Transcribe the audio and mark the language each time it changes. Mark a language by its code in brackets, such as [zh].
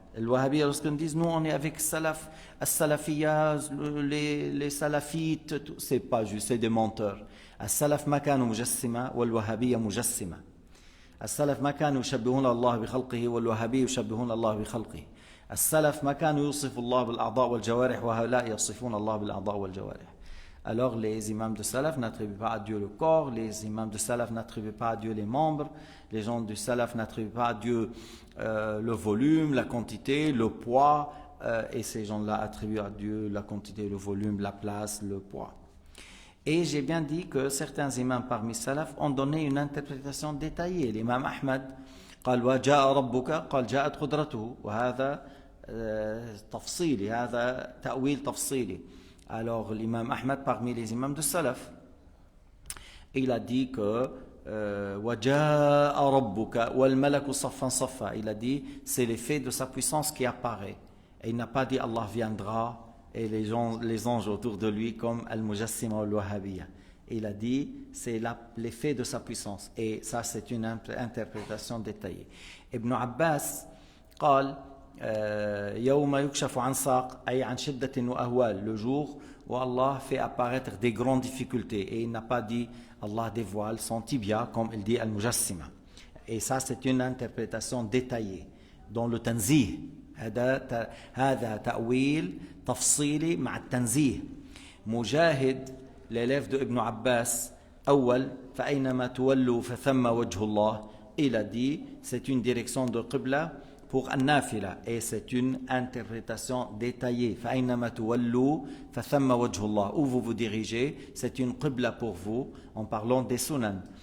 [fr] الوهابية lorsqu'ils disent nous on est avec salaf, السلفية, les salafites, c'est pas juste, c'est des menteurs. [ar] السلف ما كانوا مجسمة والوهابية مجسمة. السلف ما كانوا يشبهون الله بخلقه والوهابية يشبهون الله بخلقه. السلف ما كانوا يوصفوا الله بالأعضاء والجوارح وهؤلاء يصفون الله بالأعضاء والجوارح. [fr] Alors les imams de Salaf n'attribuent pas à Dieu le corps, les imams de Salaf n'attribuent pas à Dieu les membres, les gens du Salaf n'attribuent pas à Dieu le volume, la quantité, le poids, et ces gens-là attribuent à Dieu la quantité, le volume, la place, le poids. Et j'ai bien dit que certains imams parmi Salaf ont donné une interprétation détaillée. [ar] L'imam Ahmad قال وجاء ربك قال جاءت قدرته وهذا تفصيلي هذا تأويل تفصيلي. [fr] Alors l'imam Ahmad parmi les imams de Salaf, il a dit que [ar] وَجَاءَ رَبُّكَ وَالْمَلَكُ صَفًّا صَفًّا. [fr] Il a dit c'est l'effet de sa puissance qui apparaît. Et il n'a pas dit Allah viendra et les anges autour de lui comme Al-Mujassima ou Al-Wahhabiyya. Il a dit c'est l'effet de sa puissance. Et ça c'est une interprétation détaillée. Ibn Abbas [ar] قال يوم يكشف عن ساق أي عن شدة وأهوال, [fr] le jour où Allah fait apparaître des grandes difficultés, et il n'a pas dit Allah dévoile son tibia comme il dit Al-Mujassima. Et ça c'est une interprétation détaillée dans le tanzih. [ar] هذا تأويل تفصيلي مع التنزيه. [fr] مجاهد l'élève de Ibn Abbas [ar] أول فأينما تولوا فثم وجه الله, [fr] il a dit c'est une direction de Qibla pour An-Nafila, et c'est une interprétation détaillée. [ar] فأينما تولوا فثم وجه الله, [fr] où vous vous dirigez, c'est une Qibla pour vous, en parlant des sunan.